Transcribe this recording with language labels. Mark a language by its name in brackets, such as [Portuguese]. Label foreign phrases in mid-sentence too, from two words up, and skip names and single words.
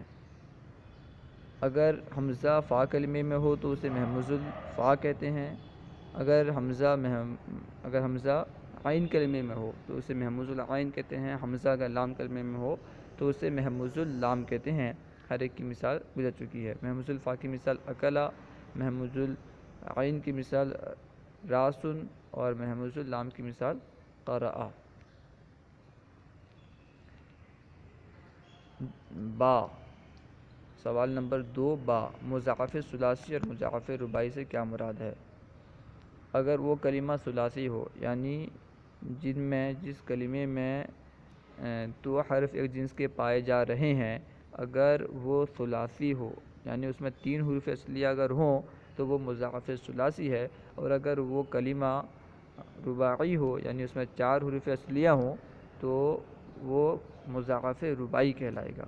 [Urdu] اگر حمزہ فا کلمے میں ہو تو اسے محموز الفا کہتے ہیں، اگر حمزہ عین کلمے میں ہو تو اسے محموز العین کہتے ہیں، حمزہ اگر لام کلمے میں ہو تو اسے محموز اللام کہتے ہیں۔ ہر ایک کی مثال گزر چکی ہے۔ محموز الفا کی مثال اکلا، محموز العین کی مثال راسن، اور محموز اللام کی مثال قرأ۔ با، سوال نمبر 2 با، مضاعف ثلاثی اور مضاعف رباعی سے کیا مراد ہے؟ اگر وہ کلمہ ثلاثی ہو، یعنی جس کلمے میں 2 حرف ایک جنس کے پائے جا رہے ہیں، اگر وہ ثلاثی ہو یعنی اس میں 3 حروف اصلیہ اگر ہوں تو وہ مضاعف ثلاثی ہے، اور اگر وہ کلمہ رباعی ہو یعنی اس میں 4 حروف اصلیہ ہوں تو وہ مضاعف رباعی کہلائے گا۔